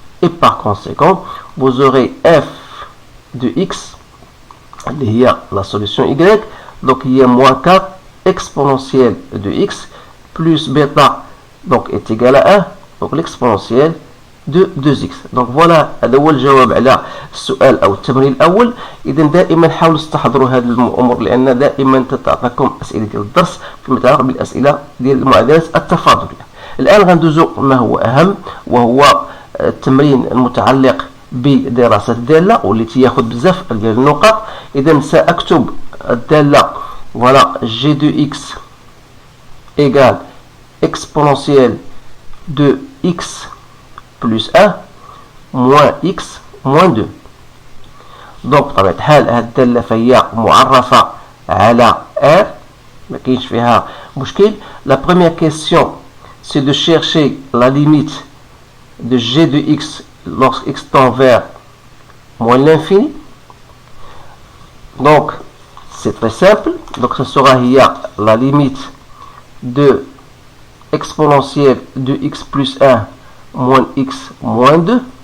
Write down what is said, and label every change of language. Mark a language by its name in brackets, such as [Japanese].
[French] et par conséquent vous aurez f de x, il y a la solution y, donc il y a moins 4 exponentielle de x plus bêta donc est égal à 1, donc l'exponentielle de 2x. donc voilà [Arabic] هذا هو الجواب على السؤال او التمرين الاول. اذا دائما حاولوا تستحضروا هذه الامور لان دائما تتعطيكم اسئله ديال الدرس فيما يتعلق بالاسئله ديال المعادلات التفاضليه. الان غندوزو ما هو اهم وهو التمرين المتعلق بدراسة الدالة والتي ياخذ بزاف ديال النقط. إذا سأكتب الدالة [French] voilà, g de x égale exponentielle de x plus 1 moins x moins 2. donc [Arabic] بطبيعة الحال هاد الدالة فهي معرفة على R ما كاينش فيها مشكل. [French] La première question c'est de chercher la limite de g de x lorsque x tend vers moins l'infini. Donc c'est très simple, donc ce sera la limite de exponentielle de x plus 1 moins x moins 2.